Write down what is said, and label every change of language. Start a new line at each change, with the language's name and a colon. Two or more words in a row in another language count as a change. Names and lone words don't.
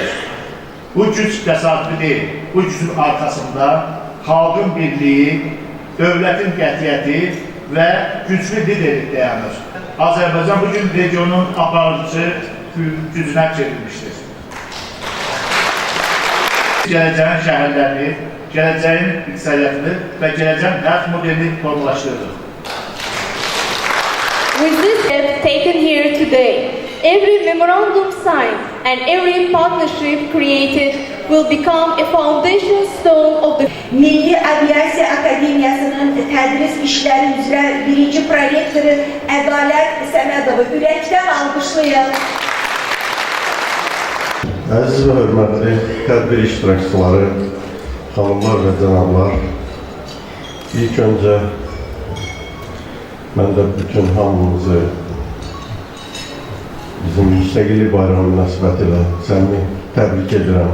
Azerbaijani: Bu güc təsadüfi deyil, bu gücün arkasında xalqın birliyi, dövlətin qətiyyəti və güclü liderlik dayanır. Azərbaycan bugün regionun aparıcı gücünə çevrilmişdir. Gələcəyin şəhərlərini, gələcəyin iqtisadiyyatını və gələcəyin həyat modelini formalaşdırır.
English: With this step taken here today, every memorandum signed and every partnership created will become a foundation stone of the
Azerbaijani: Milli Aviasiya Akademiyasının tədris işləri üzrə birinci prorektoru Ədalət Səmədovu ürəkdən alqışlayın. Əziz və hörmətli tədbir iştirakçıları, xanımlar və cənablar, ilk öncə mən də bütün hamımızı bizim müstəqillik bayramı münasibətilə səmimi təbrik edirəm.